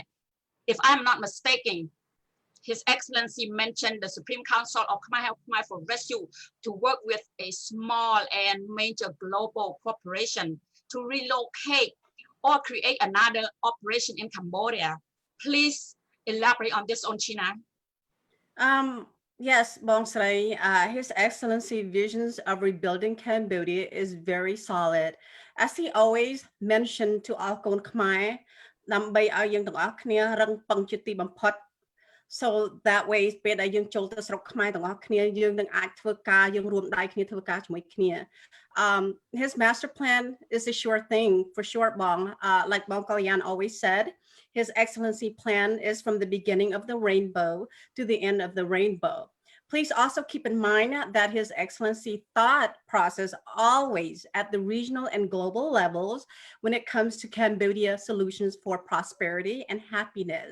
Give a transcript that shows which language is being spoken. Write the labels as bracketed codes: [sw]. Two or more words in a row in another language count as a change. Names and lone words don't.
[en] If I'm not mistaken, His Excellency mentioned the Supreme Council of Khmer Help Khmer for Rescue to work with a small and major global corporation to relocate or create another operation in Cambodia. Please elaborate on this, Onchina. Yes, Bong Srai, His Excellency visions of rebuilding Cambodia is very solid. As he always mentioned to all Kon Khmer, [km] ដើម្បីឲ្យយើងទាំងអស់គ្នារឹងប៉ឹងជាទីបំផុត [en] so that way [km] ពេលដែលយើងចូលទៅស្រុកខ្មែរទាំងអស់គ្នាយើងនឹងអាចធ្វើការយើងរួមដៃគ្នាធ្វើការជាមួយគ្នា [en] his master plan is a sure thing for sure, Bong. Like Bong Kalyan always said, His Excellency plan is from the beginning of the rainbow to the end of the rainbow. Please also keep in mind that His Excellency thought process always at the regional and global levels when it comes to Cambodia solutions for prosperity and happiness.